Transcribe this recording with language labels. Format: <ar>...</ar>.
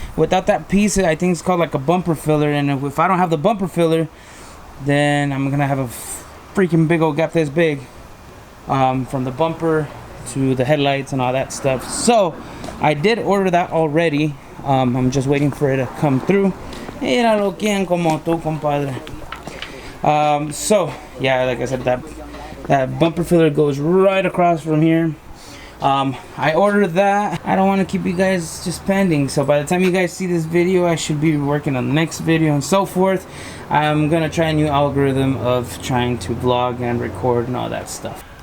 <en>Without that piece, I think it's called like a bumper filler, and if I don't have the bumper filler, then I'm gonna have a freaking big old gap this big, from the bumper to the headlights and all that stuff. So I did order that already. I'm just waiting for it to come through.</en> <es>Míralo quien como tú, compadre.</es> <en>So yeah, like I said, that bumper filler goes right across from here. I ordered that. I don't want to keep you guys just pending, so by the time you guys see this video, I should be working on the next video and so forth. I'm gonna try a new algorithm of trying to vlog and record and all that stuff.</en>